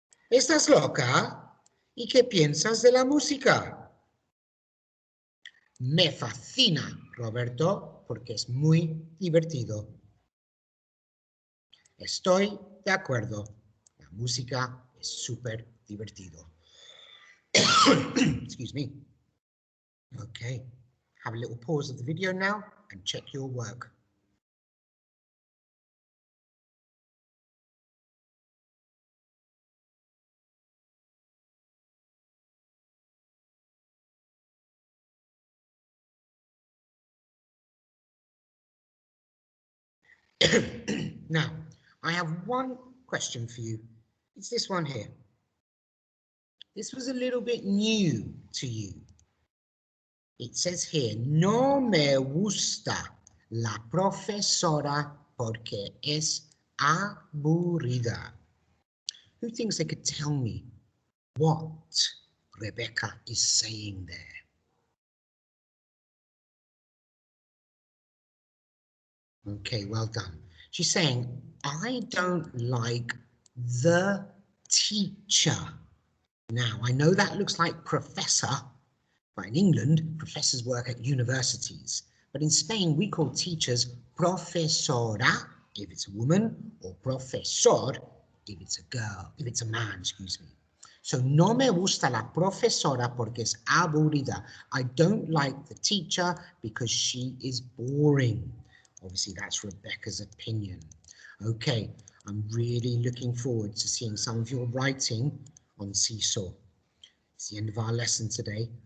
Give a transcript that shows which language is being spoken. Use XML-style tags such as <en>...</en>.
<es>¿Estás loca? ¿Y qué piensas de la música? Me fascina, Roberto, porque es muy divertido. Estoy de acuerdo. La música es súper divertido.</es> <en>Excuse me. Okay. Have a little pause of the video now and check your work. Now, I have one question for you. It's this one here. This was a little bit new to you. It says here,</en> <es>no me gusta la profesora porque es aburrida.</es> <en>Who thinks they could tell me what Rebecca is saying there? Okay, well done. She's saying, I don't like the teacher. Now, I know that looks like professor, but in England, professors work at universities. But in Spain, we call teachers profesora if it's a woman, or profesor if it's a girl, if it's a man, excuse me.</en> <es>So, no me gusta la profesora porque es aburrida.</es> <en>I don't like the teacher because she is boring. Obviously, that's Rebecca's opinion. Okay, I'm really looking forward to seeing some of your writing on Seesaw. It's the end of our lesson today.</en>